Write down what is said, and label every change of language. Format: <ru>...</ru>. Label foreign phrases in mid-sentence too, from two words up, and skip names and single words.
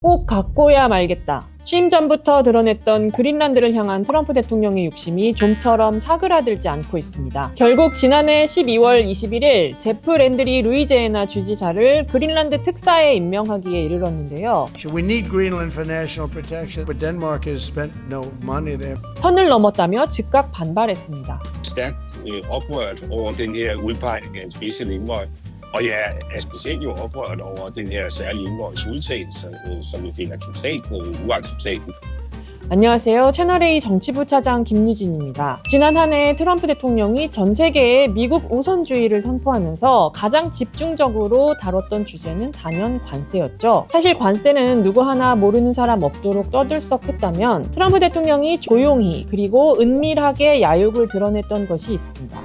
<ko>꼭 갖고야 말겠다. 취임 전부터 드러냈던 그린란드를 향한 트럼프 대통령의 욕심이 좀처럼 사그라들지 않고 있습니다. 결국 지난해 12월 21일 제프 랜드리 루이지애나 주지사를 그린란드 특사에 임명하기에 이르렀는데요.</ko> <en>We need Greenland for national protection, but Denmark has spent no money there.</en> <ko>선을 넘었다며 즉각 반발했습니다.</ko> <da>stærkt oprørt over den her udpegning af en</da> <en>special envoy.</en> <da>Og jeg er specielt jo oprørt over den her særlige envoys udtalelse, som jeg finder totalt uacceptabel.</da> <ko>안녕하세요. 채널A 정치부 차장 김유진입니다. 지난 한 해 트럼프 대통령이 전 세계에 미국 우선주의를 선포하면서 가장 집중적으로 다뤘던 주제는 단연 관세였죠. 사실 관세는 누구 하나 모르는 사람 없도록 떠들썩했다면 트럼프 대통령이 조용히 그리고 은밀하게 야욕을 드러냈던 것이 있습니다.</ko>